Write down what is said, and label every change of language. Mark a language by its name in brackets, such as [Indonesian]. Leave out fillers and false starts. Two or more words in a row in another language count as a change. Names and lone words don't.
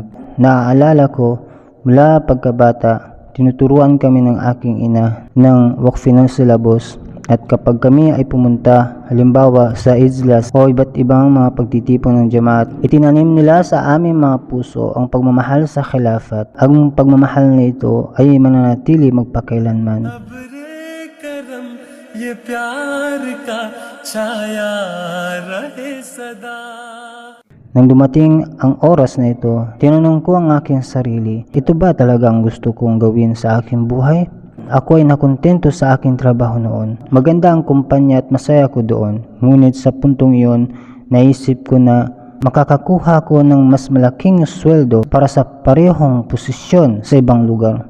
[Filipino] Naaalala ko, mula pagkabata, tinuturuan kami ng aking ina ng Waqfino syllabus, at kapag kami ay pumunta halimbawa sa islas o iba't ibang mga pagtitipon ng jamaat, itinanim nila sa aming mga puso ang pagmamahal sa khilafat. Ang pagmamahal na ito ay mananatili magpakailanman. [Urdu] کرم یہ پیار کا چھایا رہے سدا. [Filipino] Nang dumating ang oras na ito, tinanong ko ang aking sarili, ito ba talaga ang gusto kong gawin sa aking buhay? Ako ay nakontento sa aking trabaho noon. Maganda ang kumpanya at masaya ko doon. Ngunit sa puntong iyon, naisip ko na makakakuha ko ng mas malaking sweldo para sa parehong posisyon sa ibang lugar.